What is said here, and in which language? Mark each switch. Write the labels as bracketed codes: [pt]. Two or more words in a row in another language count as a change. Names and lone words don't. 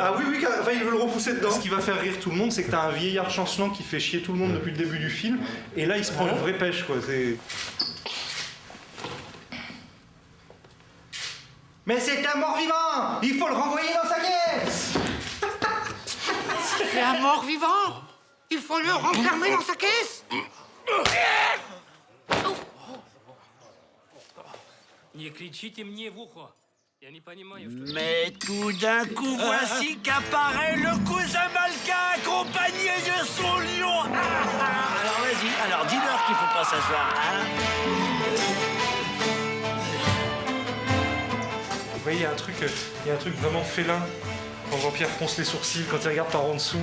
[fr] Ah oui, enfin il veut le repousser dedans. Ce qui va faire rire tout le monde, c'est que t'as un vieillard chancelant qui fait chier tout le monde depuis le début du film, et là il se prend une vraie pêche, quoi. Mais c'est un mort-vivant. Il faut le renvoyer dans sa caisse. C'est un mort-vivant. Il faut le renfermer dans sa caisse. [ru] Не кричите мне в ухо. Я не понимаю, что... [fr] Mais tout d'un coup, voici qu'apparaît le cousin Malka accompagné de son lion. Alors vas-y, alors dis-leur qu'il faut pas s'asseoir, hein? Vous voyez, il y a un truc vraiment félin quand Jean-Pierre fronce les sourcils, quand il regarde par en dessous.